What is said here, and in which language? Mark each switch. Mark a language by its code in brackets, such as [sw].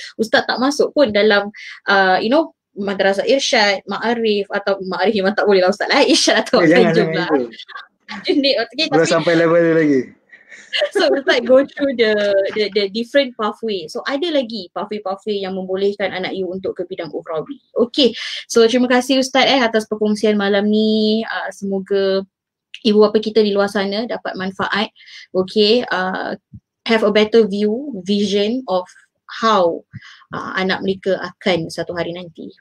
[ms] Ustaz tak masuk pun dalam madrasah irsyad, ma'arif atau ma'arif memang tak boleh lah Ustaz lah, irsyad atau tanjung lah. Belum sampai level dia lagi. [en] So Ustaz go through the different pathway. [ms] So ada lagi pathway yang membolehkan anak you untuk ke bidang ukhrawi. Okay, so terima kasih Ustaz atas perkongsian malam ni. Semoga ibu bapa kita di luar sana dapat manfaat. [en] Okay, have a better vision of how [ms] anak mereka akan satu hari nanti.